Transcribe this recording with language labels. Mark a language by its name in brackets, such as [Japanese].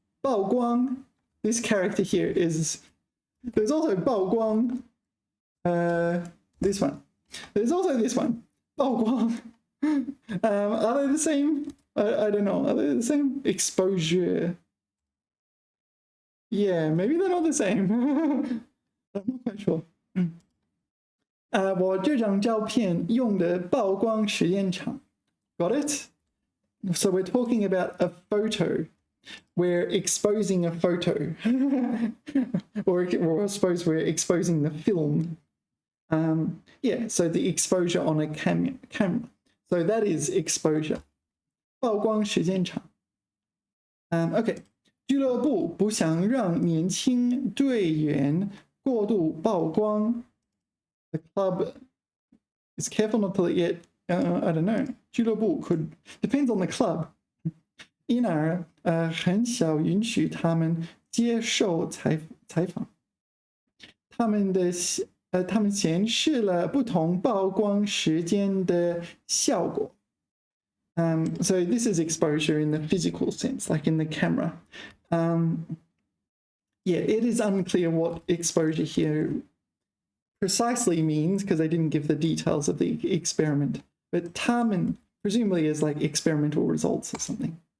[English] 曝光, this character here is, there's also 曝光, this one, There's also this one. 曝光.Are they the same? I don't know. Are they the same? Exposure. Yeah, maybe they're not the same. I'm not quite sure. [Chinese] 我这张照片用的曝光实验场. [English] Got it? So we're talking about a photo. We're exposing a photo. or I suppose we're exposing the film. Yeah, so the exposure on a camera. So that is exposure. [Chinese] 曝光时间长.Okay. 俱乐部不想让年轻队员过度曝光. [English] The club is careful not to let I don't know. 俱乐部 could depends on the club. [Chinese] 因而很少允许他们接受采访。他们显示了不同曝光时间的效果。 [English] So this is exposure in the physical sense, like in the camera. Yeah, it is unclear what exposure here precisely means because they didn't give the details of the experiment. But 他们 presumably is like experimental results or something.